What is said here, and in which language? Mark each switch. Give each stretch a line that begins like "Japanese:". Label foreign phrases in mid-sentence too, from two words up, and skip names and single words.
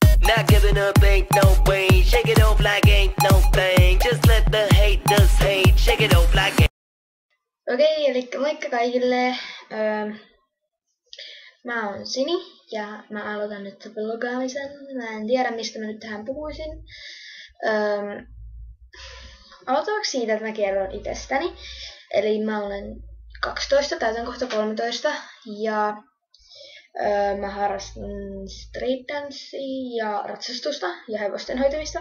English: Not giving up ain't no way. Shake it off like ain't no thing. Just let the haters hate. Shake it off like ain't.
Finnish: Okei, eli moikka kaikille. Mä oon Sini ja mä aloitan nyt vlogaamisen. Mä en tiedä mistä mä nyt tähän puhuisin. Aloitetaanko siitä, että mä kerron itsestäni. Eli mä olen 12, täytän kohta 13 ja mä harrastan
English: street dancea
Finnish: ja ratsastusta ja hevosten hoitamista.